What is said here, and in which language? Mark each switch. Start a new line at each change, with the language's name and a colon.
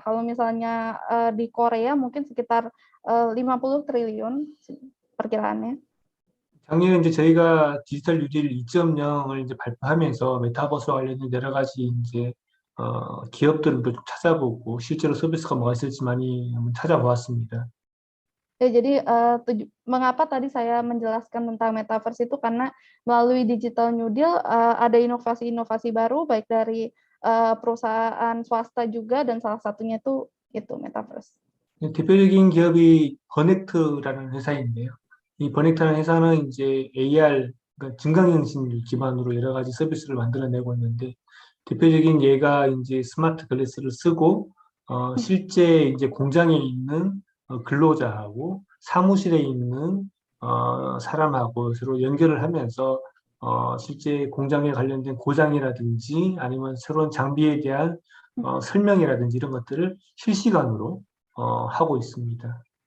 Indonesian: Kalau misalnya di Korea mungkin sekitar 50 triliun perkiraannya.
Korean: 작년에 이제 저희가 디지털 뉴딜 2.0을 이제 발표하면서 메타버스와 관련된 여러 가지 이제 기업들도 좀 찾아보고 실제로 서비스가 뭐가 있을지 많이 한번 찾아보았습니다.
Indonesian: Ya, jadi mengapa tadi saya menjelaskan tentang metaverse itu karena melalui digital new deal ada inovasi-inovasi baru baik dari perusahaan swasta juga, dan salah satunya itu metaverse.
Korean: 대표적인 기업이 버넥트라는 회사인데요. 이 버넥트라는 회사는 이제 AR, 그러니까 증강현실 기반으로 여러 가지 서비스를 만들어내고 있는데, 대표적인 예가 이제 스마트 글래스를 쓰고 실제 이제 공장에 있는 근로자하고 사무실에 있는 사람하고 서로 연결을 하면서 실제 공장에 관련된 고장이라든지 아니면 새로운 장비에 대한 설명이라든지 이런 것들을 실시간으로 하고 있습니다.